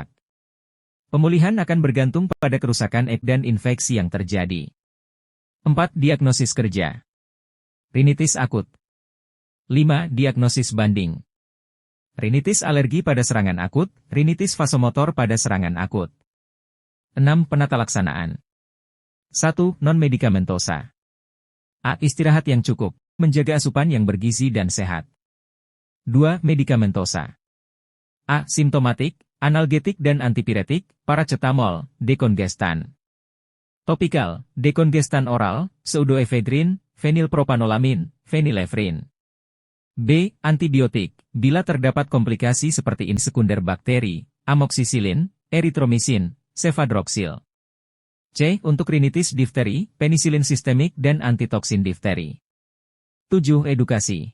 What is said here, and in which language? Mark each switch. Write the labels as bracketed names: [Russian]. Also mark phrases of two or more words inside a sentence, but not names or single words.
[Indonesian] Pemulihan akan bergantung pada kerusakan dan infeksi yang terjadi. 4. Diagnosis kerja. Rinitis akut. 5. Diagnosis banding. Rinitis alergi pada serangan akut, rinitis vasomotor pada serangan akut. 6. Penata laksanaan. 1. Non-medikamentosa. A. Istirahat yang cukup, menjaga asupan yang bergizi dan sehat. 2. Medikamentosa. A. Simptomatik, analgetik dan antipiretik, paracetamol, dekongestan. Topikal, dekongestan oral, pseudoephedrine, fenilpropanolamin, phenylephrine. B. Antibiotik, bila terdapat komplikasi seperti sekunder bakteri, amoksisilin, eritromisin, cefadroxil. C. Untuk rinitis difteri, penisilin sistemik dan antitoksin difteri. 7. Edukasi.